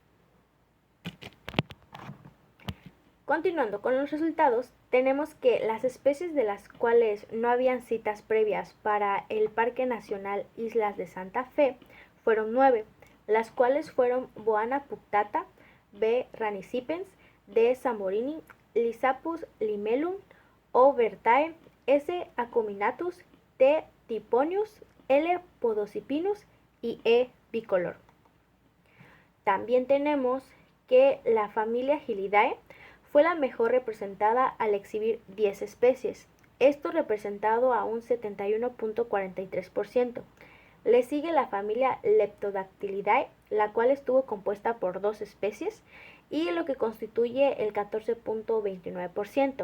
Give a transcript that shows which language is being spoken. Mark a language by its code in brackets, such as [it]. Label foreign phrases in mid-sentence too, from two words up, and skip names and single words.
[es] Continuando con los resultados, tenemos que las especies de las cuales no habían citas previas para el Parque Nacional Islas de Santa Fe fueron 9, las cuales fueron Boana punctata, B. ranicipens, D. samborini, Lysapus limellum, O. vertae, S. acuminatus, T. typhonius, L. podocipinus y E. bicolor. También tenemos que la familia Hylidae fue la mejor representada al exhibir 10 especies, esto representado a un 71.43%. Le sigue la familia Leptodactylidae, la cual estuvo compuesta por 2 especies y lo que constituye el 14.29%.